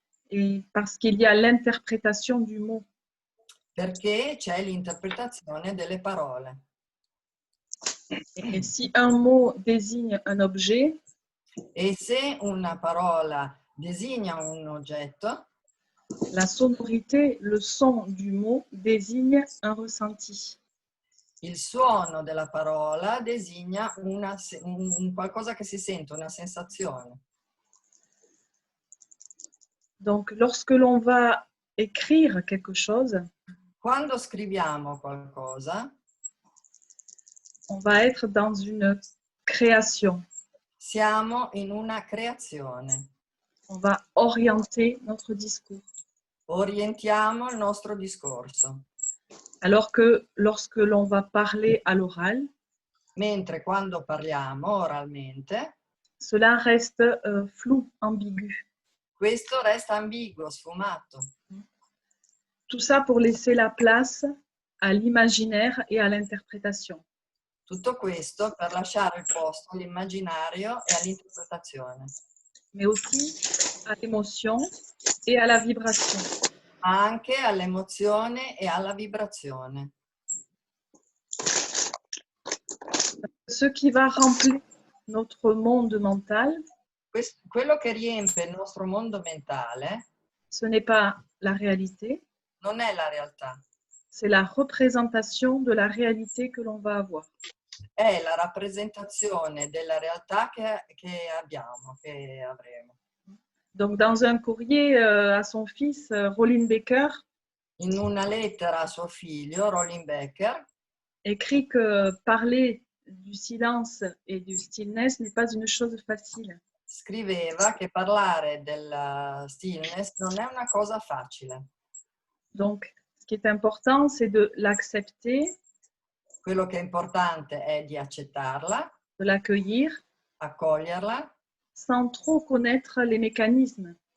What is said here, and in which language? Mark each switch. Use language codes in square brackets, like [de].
[fr] Et parce qu'il y a l'interprétation du mot. [it] Perché c'è l'interpretazione delle parole. [fr] Et si un mot désigne un objet, [it] E se una parola designa un oggetto, [fr] la sonorité, le son du mot désigne un ressenti. [it] il suono della parola designa un qualcosa che si sente, una sensazione. [fr] Donc, lorsque l'on va écrire quelque chose, [it] Quando scriviamo qualcosa, [fr] on va être dans une création. [it] siamo in una creazione. [fr] On va orienter notre discours. [it] Orientiamo il nostro discorso. [fr] Alors que lorsque l'on va parler à l'oral, [it] Mentre quando parliamo oralmente, [fr] cela reste flou, ambigu. [it] questo resta ambiguo, sfumato. [fr] Tout ça pour laisser la place à l'imaginaire et à l'interprétation. [it] Tutto questo per lasciare il posto all'immaginario e all'interpretazione. [fr] Mais aussi à l'émotion et à la vibration. [it] Ma anche all'emozione e alla vibrazione. [fr] Ce qui va remplir notre monde mental, [it] Quello che riempie il nostro mondo mentale [fr] ce n'est pas la réalité, [it] non è la realtà, [fr] c'est la représentation de la réalité que l'on va avoir. [it] è la rappresentazione della realtà che abbiamo, che avremo. [fr] Donc, dans un courrier à son fils, Rolling Baker [it] In una lettera a suo figlio, Rolling Becker, [fr] écrit que parler du silence et du stillness n'est pas une chose facile. [it] Scriveva che parlare del stillness non è una cosa facile. [fr] Donc, ce qui est important, c'est de l'accepter, [it] Quello che è importante è di accettarla, [fr] de l'accueillir, [it] accoglierla, [fr] sans trop connaître les mécanismes.